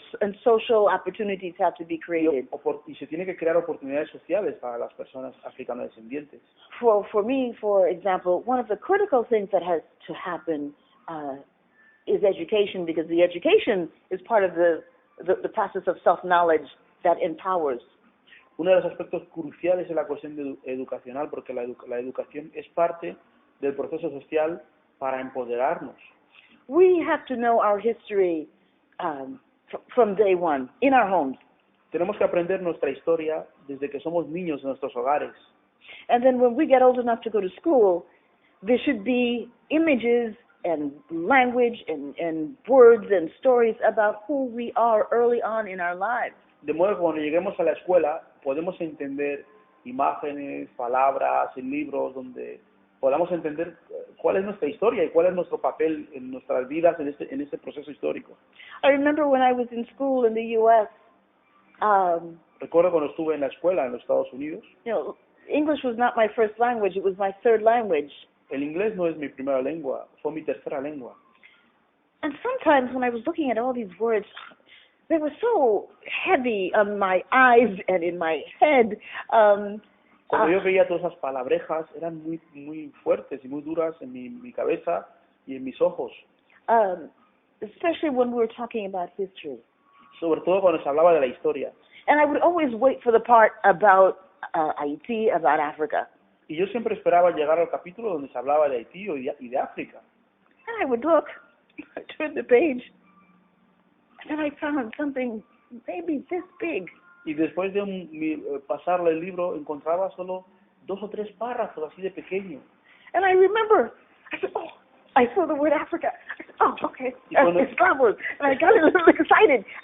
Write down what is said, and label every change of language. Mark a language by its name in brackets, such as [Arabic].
[English] and social opportunities have to be created. [Spanish] Y se tiene que crear oportunidades sociales para las personas africano-descendientes. [English] For me, for example, one of the critical things that has to happen is education, because the education is part of the process of self-knowledge that empowers. [Spanish] Uno de los aspectos cruciales es la cuestión educacional, porque la educación es parte del proceso social para empoderarnos. [English] We have to know our history from day one, in our homes. [Spanish] Tenemos que aprender nuestra historia desde que somos niños en nuestros hogares. [English] And then when we get old enough to go to school, there should be images and language and words and stories about who we are early on in our lives. [Spanish] De modo que cuando lleguemos a la escuela podemos entender imágenes, palabras, en libros donde podamos entender cuál es nuestra historia y cuál es nuestro papel en nuestras vidas en este proceso histórico. [English] I remember when I was in school in the U.S., [Spanish] recuerdo cuando estuve en la escuela en los Estados Unidos. [English] English was not my first language, it was my third language. [Spanish] El inglés no es mi primera lengua, fue mi tercera lengua. [English] And sometimes when I was looking at all these words, they were so heavy on my eyes and in my head. [Spanish] Cuando yo veía todas esas palabrejas, eran muy fuertes y muy duras en mi cabeza y en mis ojos. [English] Especially when we were talking about history. [Spanish] Sobre todo cuando se hablaba de la historia. [English] And I would always wait for the part about Haiti, about Africa. [Spanish] Y yo siempre esperaba llegar al capítulo donde se hablaba de Haití y de África. [English] And I would look, I turned the page, and then I found something maybe this big. [Spanish] Y después de pasarle el libro, encontraba solo 2 o 3 párrafos así de pequeño. [English] And I remember, I said, oh, I saw the word Africa. I said, oh, okay, it's Scrabble. And I got a little excited.